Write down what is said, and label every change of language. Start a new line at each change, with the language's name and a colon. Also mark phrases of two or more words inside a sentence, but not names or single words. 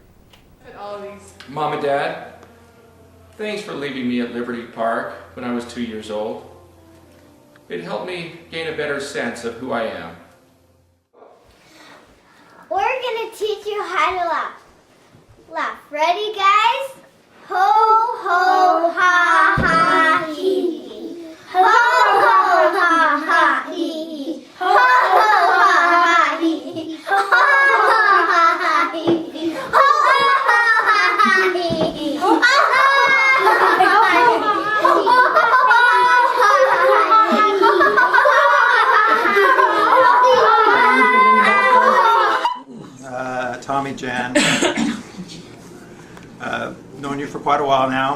English: Mom and Dad, thanks for leaving me at Liberty Park when I was 2 years old. It helped me gain a better sense of who I am. We're going to teach you how to laugh. Laugh. Ready, guys? Ho, ho, ha, ha, hee, hee. Ho, ho, ha, ha, hee, hee. Ho, ho, ha, ha, hee, hee. Ho, ho, ha, ha, hee, hee. Ho, ho, ha, ha, hee, hee. Ho, ho, ha, Tommy, Jan, known you for quite a while now.